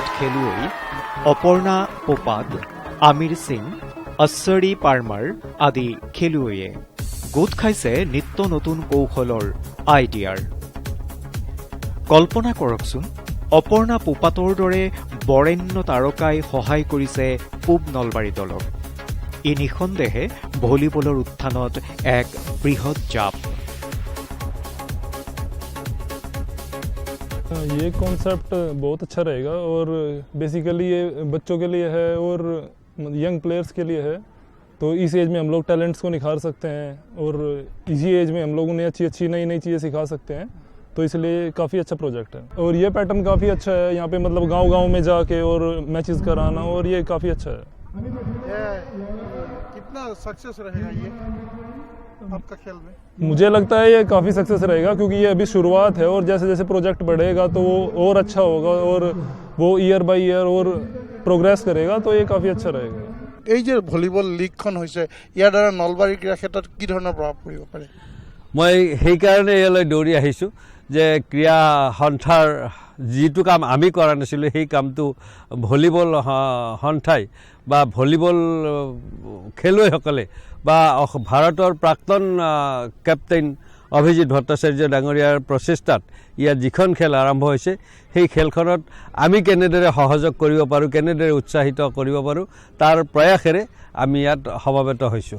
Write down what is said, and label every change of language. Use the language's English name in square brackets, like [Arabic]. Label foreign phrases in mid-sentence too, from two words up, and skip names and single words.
[Assamese] খেলুৱৈ অপৰ্ণা পোপাদ আমিৰ সিং অশ্বৰী পাৰ্মাৰ আদি খেলুৱৈয়ে গোট খাইছে নিত্য নতুন কৌশলৰ আইডিয়াৰ কল্পনা কৰকচোন অপৰ্ণা পোপাতৰ দৰে বৰেণ্য তাৰকাই সহায় কৰিছে পূব নলবাৰী দলক ই নিঃসন্দেহে ভলীবলৰ উত্থানত এক বৃহৎ জাপ [Hindi] ये कॉन्सेप्ट बहुत अच्छा रहेगा और बेसिकली ये बच्चों के लिए है और [English] young players [Hindi] के लिए है तो इस एज में हम लोग टैलेंट्स को निखार सकते हैं और इसी एज में हम लोग उन्हें अच्छी अच्छी नई नई चीज़ें सिखा सकते हैं तो इसलिए काफ़ी अच्छा प्रोजेक्ट है और ये पैटर्न काफ़ी अच्छा है यहाँ पे मतलब गांव-गांव में जाके और मैचेस कराना और ये काफ़ी अच्छा है कितना सक्सेस रहेगा ये आपका खेल में मुझे लगता है ये काफ़ी सक्सेस रहेगा क्योंकि ये अभी शुरुआत है और जैसे जैसे प्रोजेक्ट बढ़ेगा तो वो और अच्छा होगा और वो [English] year by year [Hindi] और प्रोग्रेस करेगा तो ये काफ़ी अच्छा रहेगा [Assamese] এই যে ভলীবল লীগখন হৈছে ইয়াৰ দ্বাৰা নলবাৰী ক্ৰীড়া ক্ষেত্ৰত কি ধৰণৰ প্ৰভাৱ পৰিব পাৰে মই সেইকাৰণে ইয়ালৈ দৌৰি আহিছোঁ যে ক্ৰীড়া সন্থাৰ যিটো কাম আমি কৰা নাছিলোঁ সেই কামটো ভলীবল সন্থাই বা ভলীবল খেলুৱৈসকলে বা ভাৰতৰ প্ৰাক্তন কেপ্টেইন অভিজিত ভট্টাচাৰ্য ডাঙৰীয়াৰ প্ৰচেষ্টাত ইয়াত যিখন খেল আৰম্ভ হৈছে সেই খেলখনত আমি কেনেদৰে সহযোগ কৰিব পাৰোঁ কেনেদৰে উৎসাহিত কৰিব পাৰোঁ তাৰ প্ৰয়াসেৰে আমি ইয়াত সমবেত হৈছোঁ